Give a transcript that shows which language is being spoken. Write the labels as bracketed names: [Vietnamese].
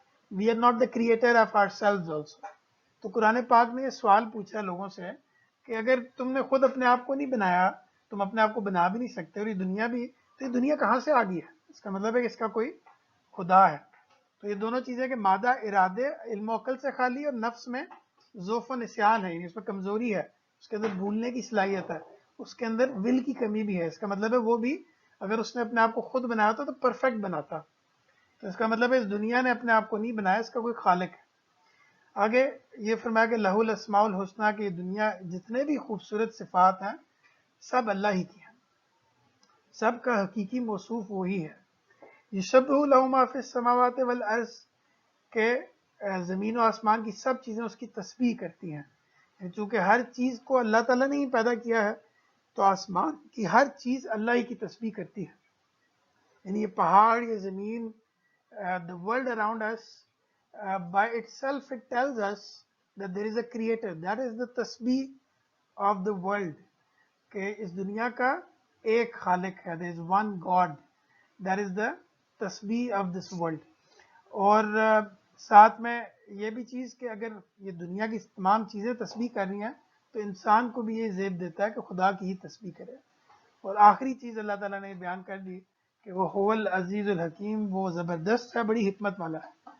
[English] We are not the creator of ourselves also. [Urdu] تو قرآن پاک نے یہ سوال پوچھا لوگوں سے کہ اگر تم نے خود اپنے آپ کو نہیں بنایا, تم اپنے آپ کو بنا بھی نہیں سکتے, اور یہ دنیا بھی, تو یہ دنیا کہاں سے آ گئی ہے؟ اس کا مطلب ہے کہ اس کا کوئی خدا ہے. تو یہ دونوں چیزیں کہ مادہ ارادے, علم و عقل سے خالی, اور نفس میں ذوف و نسیان ہے, یعنی اس میں کمزوری ہے, اس کے اندر بھولنے کی صلاحیت ہے, اس کے اندر ول کی کمی بھی ہے. اس کا مطلب ہے وہ بھی اگر اس نے اپنے آپ کو خود بنایا تھا تو پرفیکٹ بناتا. تو اس کا مطلب ہے اس دنیا نے اپنے آپ کو نہیں بنایا, اس کا کوئی خالق ہے. آگے یہ فرمایا کہ [Arabic] لہ الاسماء الحسنی, [Urdu] کہ دنیا جتنے بھی خوبصورت صفات ہیں سب اللہ ہی کی ہیں, سب کا حقیقی موصوف وہی ہے. [Arabic] یسبح لہ ما فی السماوات والارض, [Urdu] کہ زمین و آسمان کی سب چیزیں اس کی تسبیح کرتی ہیں. چونکہ ہر چیز کو اللہ تعالیٰ نے ہی پیدا کیا ہے تو آسمان کی ہر چیز اللہ ہی کی تسبیح کرتی ہے. یعنی یہ پہاڑ، یہ زمین، [English] the world around us, by itself it tells us that there is a creator. That is the tasbih of the world. [Urdu] کہ اس دنیا کا ایک خالق ہے. [English] there is one God. that is the tasbih of this world. [Urdu] اور ساتھ میں یہ بھی چیز کہ اگر یہ دنیا کی تمام چیزیں تسبیح کر رہی ہیں تو انسان کو بھی یہ زیب دیتا ہے کہ خدا کی ہی تسبیح کرے. اور آخری چیز اللہ تعالیٰ نے بیان کر دی کہ وہ [Arabic] هو العزیز الحکیم، [Urdu] وہ زبردست ہے، بڑی حکمت والا ہے.